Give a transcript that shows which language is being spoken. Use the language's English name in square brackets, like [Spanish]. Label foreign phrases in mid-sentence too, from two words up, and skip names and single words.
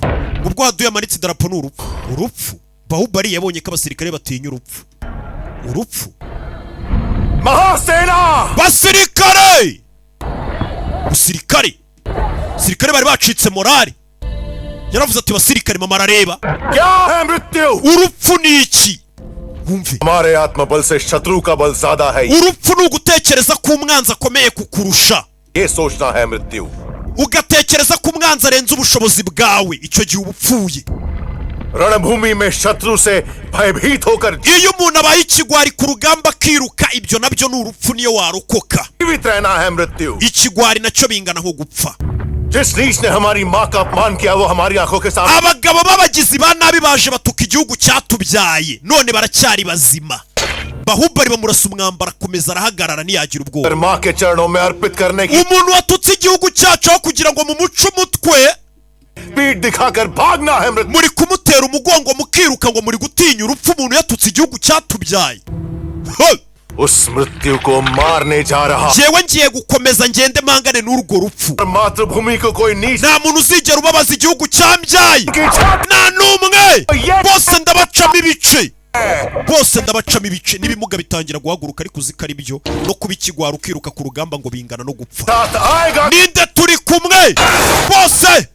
[Kinyarwanda] Ubwo haduye amanitse idarapo ni urupfu. Bahubali yabonye ko abasirikare batinya urupfu. Mahasena basirikare bari bacitse morali. Yaravuze ati basirikare mama arareba. Urupfu ni iki? [Hindi] हमारे आत्मबल से शत्रु का बल ज्यादा है. [Kinyarwanda] Urupfu ni ugutekereza ko umwanzi akomeye kukurusha. [Hindi] ये सोचना है मृत्यु. [Kinyarwanda] Ugatekereza ko umwanzi arenze ubushobozi bwawe, icyo gihe ubupfuye. [Hindi] रणभूमि में शत्रु से भयभीत होकर [Kinyarwanda] iyo umuntu abaye ikigwari ku rugamba kiruka, ibyo nabyo ni urupfu niyo warokoka. [Hindi] जीवित रहना है मृत्यु. [Kinyarwanda] Ikigwari nacyo bingana nko gupfa. [Hindi] जिस नीच ने हमारी मां का अपमान किया वो हमारी आंखों के सामने. [Kinyarwanda] Abagabo b'abagizi ba nabi baje batuka igihugu cyatubyaye, none baracyari bazima. Bahubali bamurasa umwambara akomeza arahagarara ntiyagira ubwoba. [Hindi] मां के चरणों में अर्पित करने की [Kinyarwanda] umuntu watutse igihugu cyacu aho kugira ngo mumuce umutwe [Hindi] पीठ दिखाकर भागना है मृत्यु. [Kinyarwanda] muri kumutera umugongo mukiruka ngo muri gutinya urupfu umuntu yatutse igihugu cyatubyaye. [Hindi] उस मृत्यु को मारने जा रहा. [Kinyarwanda] jewe ngiye gukomeza ngende mangane n'urwo rupfu. [Hindi] मातृभूमि को कोई नीच [Kinyarwanda] nta muntu uzigera ubabaza igihugu cyambyaye, nta n'umwe, bose ndabacamo ibice. bose ndabacamo ibice n'ibimuga bitangira guhaguruka ariko uziko ari byo no kuba ikigwara ukiruka ku rugamba ngo bingana no gupfa. Ninde turi kumwe bose?